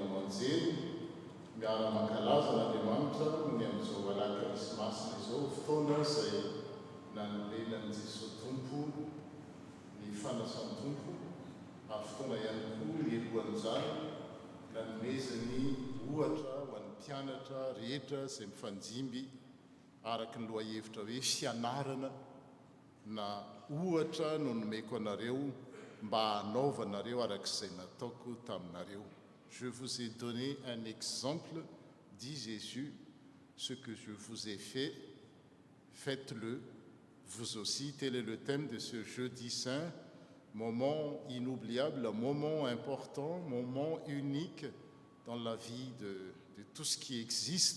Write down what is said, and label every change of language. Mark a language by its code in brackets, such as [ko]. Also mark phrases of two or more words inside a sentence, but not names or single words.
[mg] amanjery miara-mankalaza n'Andriamanitra ny amin'izao ALAKAMISY izao fotoana izay nanorenan'i Jesosy Tompo ny fanasan'ny Tompo ary fotoana ihany koa elohan'izany nanomezany ohatra ho an'ny mpianatra rehetra izay mifanjimby araka ny lohahevitra hoe fianarana na ohatra no nomeko anareo mba hanaovanareo arak'izay nataoko taminareo. [fr] Je vous ai donné un exemple, dit Jésus, ce que je vous ai fait, faites-le, vous aussi. Tel est le thème de ce jeudi saint, moment inoubliable, moment important, moment unique dans la vie de tout ce qui existe.